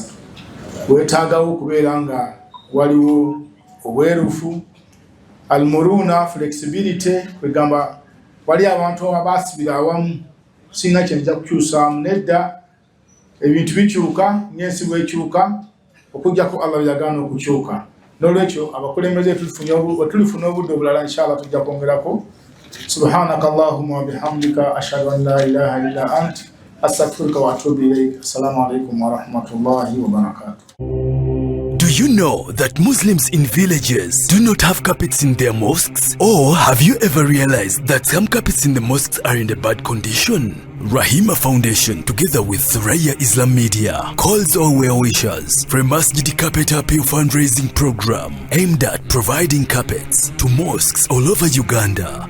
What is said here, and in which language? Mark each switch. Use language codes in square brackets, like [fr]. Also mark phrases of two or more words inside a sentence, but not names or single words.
[lg] Weetaagawo okubeera nga waliwo obwerufu, almuruna flexibility, kwegamba wali abantu abasibira awamu singa kyenja kukyusaamu. Nedda ebintu bikyuka n'ensi bwekyuka okujjako Allah yagaana okukyuka. Nolwekyo abakulembeze tulifuna obudde obulala inshallah tujja kwongerako. [ar] سبحانك اللهم وبحمدك أشهد أن لا إله إلا أنت أستغفرك وأتوب إليك. السلام عليكم ورحمة الله وبركاته. [en] Do you know that Muslims in villages do not have carpets in their mosques? Or have you ever realized that some carpets in the mosques are in a bad condition? Rahima Foundation, together with Thuraya Islam Media, calls all well-wishers for a Masjid Carpet Appeal fundraising program aimed at providing carpets to mosques all over Uganda.